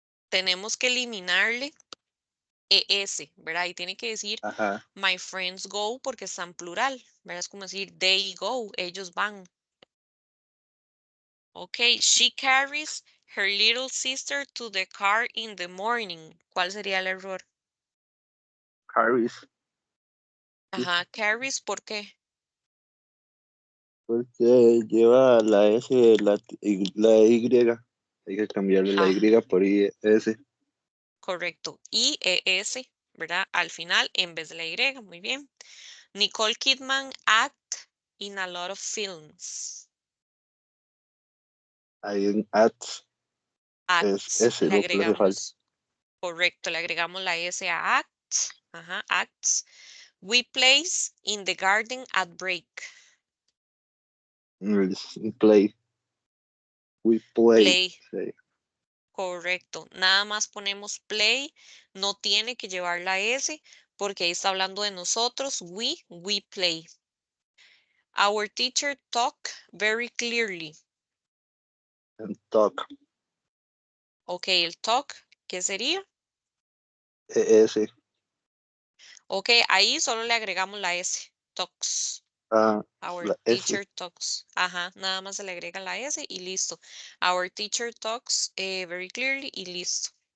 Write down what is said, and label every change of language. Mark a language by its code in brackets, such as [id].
[es] Tenemos que eliminarle ES, ¿verdad? Y tiene que decir Ajá. [en] my friends go [es] porque está en plural, ¿verdad? Es como decir [en] they go, [es] ellos van. [en] Ok, she carries her little sister to the car in the morning. [es] ¿Cuál sería el error? [en] Harris. [es] Ajá, carries, ¿por qué? Porque lleva la S de la Y. Hay que cambiarle la Ajá, Y por S. correcto. IES, ¿verdad? Al final en vez de la Y, muy bien. [en] Nicole Kidman act in a lot of films. [es] Ahí en ads es [en] Acts, [es] S le lo que le hace falta. agregamos, correcto, le agregamos la S a acts. Ajá, acts. [en] We plays in the garden at break. Play. We play. Play, [es] Sí. correcto. Nada más ponemos play, no tiene que llevar la S porque ahí está hablando de nosotros. [en] We play. Our teacher talk very clearly. And talk. [es] Ok, el talk, ¿qué sería? ES. Ok, ahí solo le agregamos la S. [en] Talks. Ah, Our [es] la S. [en] teacher talks. [es] Ajá, nada más se le agrega la S y listo. [en] Our teacher talks very clearly [es] y listo.